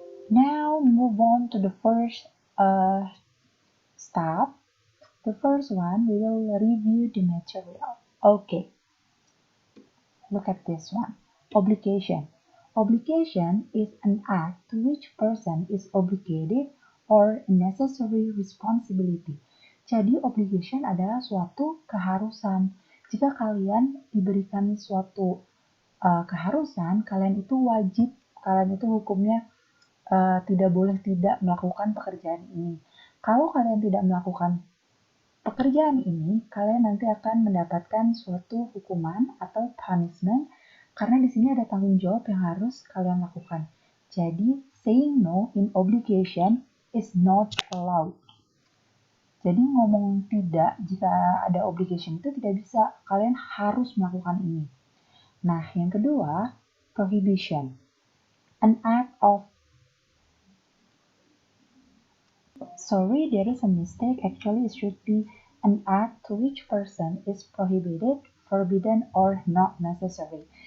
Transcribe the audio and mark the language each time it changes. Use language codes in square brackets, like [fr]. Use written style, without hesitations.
[en] Now move on to the first step. The first one, we will review the material. Okay, look at this one. Obligation. Obligation is an act to which person is obligated or necessary responsibility. [id] Jadi obligation adalah suatu keharusan. Jika kalian diberikan suatu keharusan, kalian itu wajib, kalian itu hukumnya tidak boleh tidak melakukan pekerjaan ini. Kalau kalian tidak melakukan pekerjaan ini, kalian nanti akan mendapatkan suatu hukuman atau punishment karena di sini ada tanggung jawab yang harus kalian lakukan. [en] Jadi, saying no in obligation is not allowed. [id] Jadi ngomong tidak jika ada obligation itu tidak bisa, kalian harus melakukan ini. Nah, yang kedua, prohibition. [en] An act of Sorry, there is a mistake. Actually, it should be an act to which person is prohibited, forbidden, or not necessary.